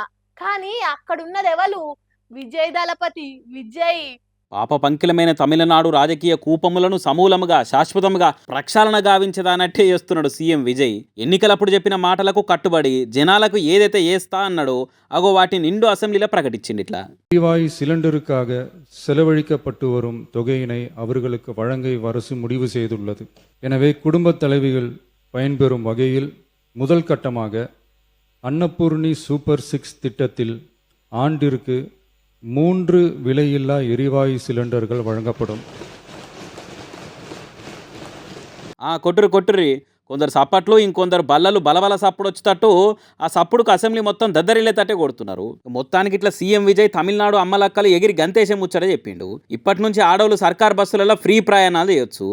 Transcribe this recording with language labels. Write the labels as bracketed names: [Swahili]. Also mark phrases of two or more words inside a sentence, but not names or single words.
[Telugu] కానీ అక్కడున్నది ఎవరు? విజయ్ దళపతి విజయ్. పాప పంకిలమైన తమిళనాడు రాజకీయ కూపములను సమూలముగా శాశ్వతముగా ప్రక్షాళన గావించదానట్టే చేస్తున్నాడు సీఎం విజయ్. ఎన్నికలప్పుడు చెప్పిన మాటలకు కట్టుబడి జనాలకు ఏదైతే ఏస్తా అన్నాడో అగో వాటి నిండు అసెంబ్లీలో ప్రకటించింది. ఇట్లా [Tamil] எரிவாயு சிலிண்டருக்காக செலவழிக்கப்பட்டு வரும் தொகையினை அவர்களுக்கு வழங்க அரசு முடிவு செய்துள்ளது. எனவே குடும்பத் தலைவிகள் பயன்பெறும் வகையில் முதல் கட்டமாக அன்னபூர்ணி சூப்பர் 6 திட்டத்தில் ஆண்டிற்கு 3 விலையில்லா எரிவாயு சிலிண்டர்கள் வழங்கப்படும். [Telugu] కొట్టుర్రి కొందరు సప్పట్లు, ఇంకొందరు బల్లలు బలబల సప్పుడు వచ్చేటట్టు ఆ సప్పుడుకు అసెంబ్లీ మొత్తం దద్దరిల్లేటట్టే కొడుతున్నారు. మొత్తానికి ఇట్లా సీఎం విజయ్ తమిళనాడు అమ్మలక్కలు ఎగిరి గంతేసే ముచ్చట చెప్పిండు. ఇప్పటి నుంచి ఆడోళ్ళు సర్కార్ బస్సులలో ఫ్రీ ప్రయాణాలు చేయొచ్చు.